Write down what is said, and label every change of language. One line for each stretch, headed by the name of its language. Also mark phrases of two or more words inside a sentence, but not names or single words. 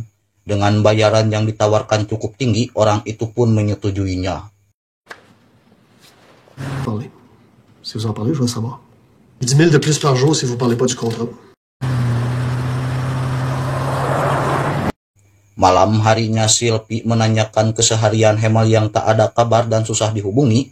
Indonesian: Dengan bayaran yang ditawarkan cukup tinggi, orang itu pun menyetujuinya.
French: Parlez. Si vous en parlez, je veux savoir. 10 000 de plus par jour si vous parlez pas du contrat.
Indonesian: Malam harinya Sylvie menanyakan keseharian Hamel yang tak ada kabar dan susah dihubungi.